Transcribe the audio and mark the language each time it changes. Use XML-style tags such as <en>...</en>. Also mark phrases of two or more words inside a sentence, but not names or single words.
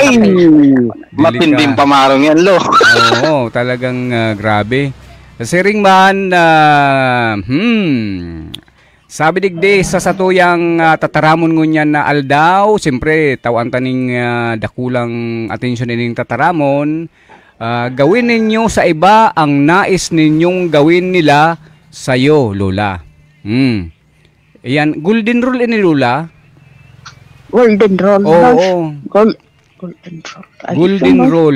<tl>matinding pamarong yan, lo. Oo, talagang grabe.</tl> <bik>Kasi ring man, sabi digdi sa satuyang tataramon ngunyan na aldaw, siyempre tawan taning dakulang atensyon ining tataramon,</bik> <tl>gawin ninyo sa iba ang nais ninyong gawin nila sa'yo, Lola.</tl> <bik>Ayan,</bik> <en>golden rule</en> <bik>ini, Lola.</bik> <en>Golden rule. Oo. Golden rule. Golden rule.</en>